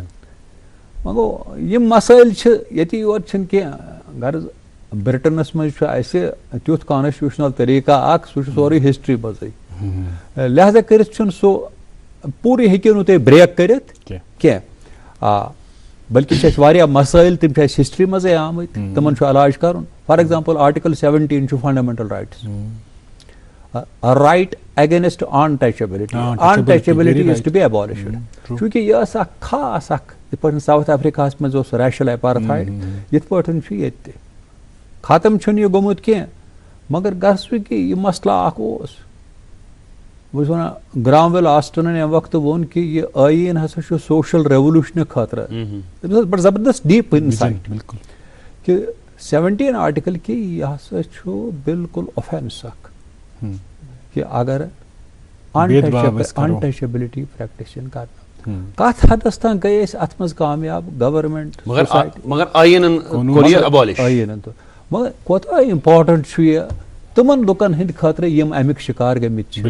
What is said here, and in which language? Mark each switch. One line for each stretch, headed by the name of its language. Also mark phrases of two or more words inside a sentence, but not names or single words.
Kashmiri: وۄنۍ گوٚو یِم مسٲیل چھِ ییٚتہِ یوت چھِنہٕ کینٛہہ غرض برٹنس منٛز چھُ اسہِ تیُتھ کانسٹیوشنل طریقہ اکھ سُہ چھُ سورُے ہسٹری منٛزٕے لہذا کٔرِتھ چھُنہٕ سُہ پوٗرٕ ہیٚکِو نہٕ تُہۍ بریک کٔرِتھ کینٛہہ بلکہ چھِ اَسہِ واریاہ مسٲیل تِم چھِ اَسہِ ہسٹری منٛزٕے آمٕتۍ تِمن چھُ علاج کرُن
English: for example article 17
Kashmiri: چھُ
English: fundamental rights right against untouchability is to be abolished
Kashmiri: چونکہ یہ ٲس اکھ خاص اکھ یِتھ پٲٹھۍ ساؤتھ افریقاہس منٛز اوس
English: racial apartheid
Kashmiri: یِتھ پٲٹھۍ چھُ ییٚتہِ تہِ ختم چھُنہٕ یہِ گوٚمُت کینٛہہ مگر غرض کہ یہِ مسلہٕ اکھ اوس بہٕ چھُس ونان گرام ویل آسٹنن ییٚمہِ وقتہٕ ووٚن کہ یہِ ٲیٖن ہسا چھُ سوشل ریولیوشنہٕ خٲطرٕ تٔمِس ٲس بڑٕ زبردست
English: deep insight
Kashmiri: کہ 17 آرٹیکل کہ یہِ ہسا چھُ بالکل اوفینس اکھ کہ اگر
English: untouchability practice
Kashmiri: چھِنہٕ کرنہٕ کتھ حدس تام گٔے أسۍ اتھ منٛز کامیاب گورنمنٹ مگر کوتاہ امپارٹنٹ چھُ یہِ تِمن لُکن ہٕنٛدِ خٲطرٕ یِم امیُک شکار گٔمٕتۍ چھِ